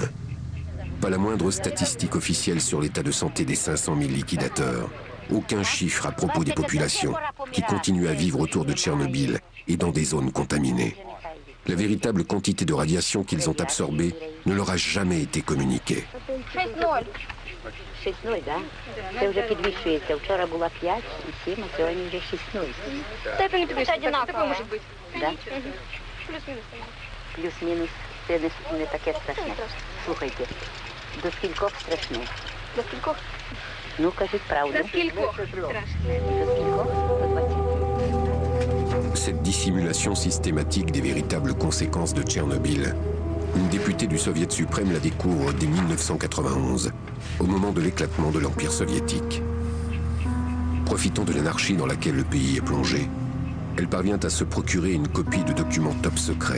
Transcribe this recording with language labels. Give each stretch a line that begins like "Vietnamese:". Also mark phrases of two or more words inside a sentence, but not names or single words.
French: Pas la moindre statistique officielle sur l'état de santé des 500 000 liquidateurs. Aucun chiffre à propos des populations qui continuent à vivre autour de Tchernobyl et dans des zones contaminées. La véritable quantité de radiation qu'ils ont absorbée ne leur a jamais été communiquée.
Ukrainian: 6-0, да? Це вже підвищується. Вчора була 5 і 7, а сьогодні вже 6-0. Степені підвищується, одинаково може бути. Да? Плюс-мінус. Плюс-мінус. Це не таке страшне. Слухайте, до скількох страшне? До скількох? Ну, кажіть правду. До скількох страшне? До скількох? До 20.
French: Cette dissimulation systématique des véritables conséquences de Tchernobyl, une députée du Soviet suprême la découvre dès 1991, au moment de l'éclatement de l'Empire soviétique. Profitant de l'anarchie dans laquelle le pays est plongé, elle parvient à se procurer une copie de documents top secrets.